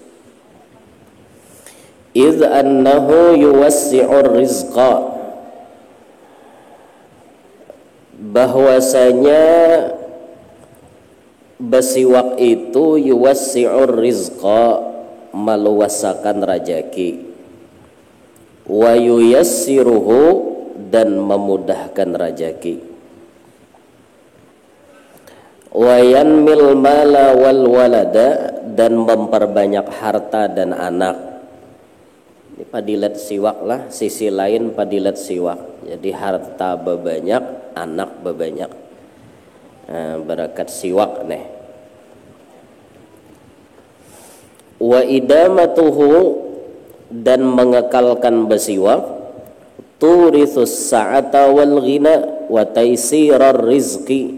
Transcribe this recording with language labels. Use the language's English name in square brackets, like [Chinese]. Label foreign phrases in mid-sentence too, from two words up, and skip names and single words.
[Arabic] إذ أنه يوسع الرزق, [Banjar] bahwasanya besiwak itu [Arabic] يوسع الرزق, [Banjar] meluasakan rajaki, [Arabic] وييسره, [Banjar] dan memudahkan rajaki, [Arabic] وينمي المال والولد, [Banjar] dan memperbanyak harta dan anak. Ini padilat siwak lah, sisi lain padilat siwak. Jadi harta bebanyak, anak bebanyak. Barakat siwak nih. [Arabic] وإدامته, [Banjar] dan mengekalkan besiwak, [Arabic] تورث السعة والغنى وتيسير الرزق.